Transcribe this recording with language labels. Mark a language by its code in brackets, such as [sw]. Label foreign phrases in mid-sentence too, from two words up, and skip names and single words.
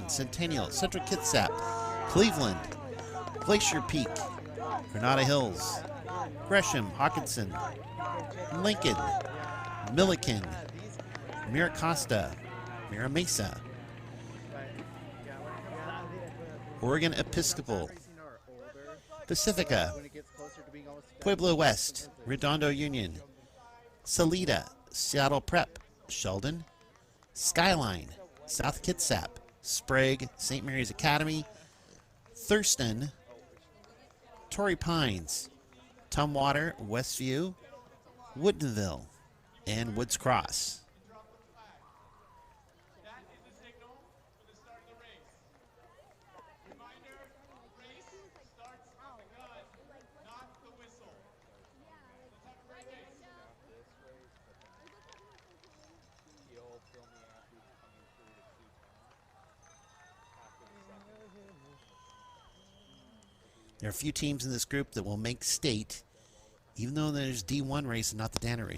[en] Madison, Centennial, Central Kitsap, Cleveland, Glacier Peak, Granada Hills, Gresham, Hawkinson, Lincoln, Milliken, Mira Costa, Mira Mesa, Oregon Episcopal, Pacifica, Pueblo West, Redondo Union, Salida, Seattle Prep, Sheldon, Skyline, South Kitsap, Sprague, St. Mary's Academy, Thurston, Torrey Pines, Tumwater, Westview, Woodinville, and Woods Cross. There are a few teams in this group that will make state, even though there's D1 race and not the Danner race.